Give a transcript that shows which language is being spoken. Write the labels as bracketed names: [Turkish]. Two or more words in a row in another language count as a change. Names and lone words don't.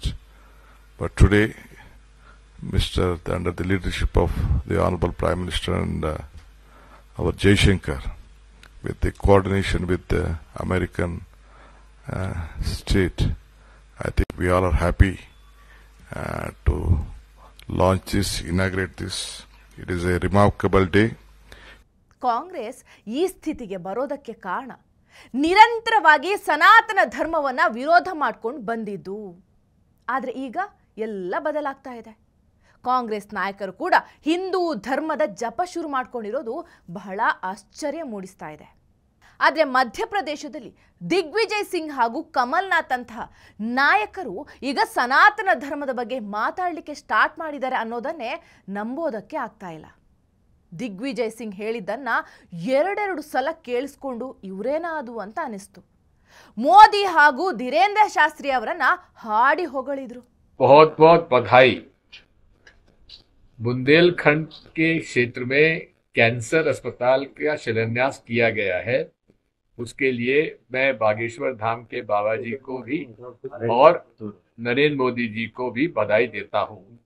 [English] But today, under the leadership of the Honorable Prime Minister and our Jaishankar, with the coordination with the American state, I think we all are happy to launch this, inaugurate this. It is a remarkable day. [Kannada] ಕಾಂಗ್ರೆಸ್ ಈ ಸ್ಥಿತಿಗೆ ಬರೋದಕ್ಕೆ ಕಾರಣ ನಿರಂತರವಾಗಿ ಸನಾತನ ಧರ್ಮವನ್ನ ವಿರೋಧ ಮಾಡ್ಕೊಂಡು ಬಂದಿದ್ದು. ಆದರೆ ಈಗ ಎಲ್ಲ ಬದಲಾಗ್ತಾ ಇದೆ. ಕಾಂಗ್ರೆಸ್ ನಾಯಕರು ಕೂಡ ಹಿಂದೂ ಧರ್ಮದ ಜಪ ಶುರು ಮಾಡ್ಕೊಂಡಿರೋದು ಬಹಳ ಆಶ್ಚರ್ಯ ಮೂಡಿಸ್ತಾ ಇದೆ. ಆದರೆ ಮಧ್ಯಪ್ರದೇಶದಲ್ಲಿ ದಿಗ್ವಿಜಯ್ ಸಿಂಗ್ ಹಾಗೂ ಕಮಲ್ನಾಥ್ ಅಂತಹ ನಾಯಕರು ಈಗ ಸನಾತನ ಧರ್ಮದ ಬಗ್ಗೆ ಮಾತಾಡಲಿಕ್ಕೆ ಸ್ಟಾರ್ಟ್ ಮಾಡಿದ್ದಾರೆ ಅನ್ನೋದನ್ನೇ ನಂಬೋದಕ್ಕೆ ಆಗ್ತಾ ಇಲ್ಲ. ದಿಗ್ವಿಜಯ್ ಸಿಂಗ್ ಹೇಳಿದ್ದನ್ನ ಎರಡೆರಡು ಸಲ ಕೇಳಿಸ್ಕೊಂಡು ಇವರೇನಾ ಅದು ಅಂತ ಅನಿಸ್ತು. ಮೋದಿ ಹಾಗೂ ಧೀರೇಂದ್ರ ಶಾಸ್ತ್ರಿ ಅವರನ್ನ ಹಾಡಿ ಹೊಗಳಿದ್ರು. [Hindi] बहुत बहुत बधाई। बुंदेलखंड के क्षेत्र में कैंसर अस्पताल का शिलान्यास किया गया है, उसके लिए मैं बागेश्वर धाम के बाबा जी को भी और नरेंद्र मोदी जी को भी बधाई देता हूं।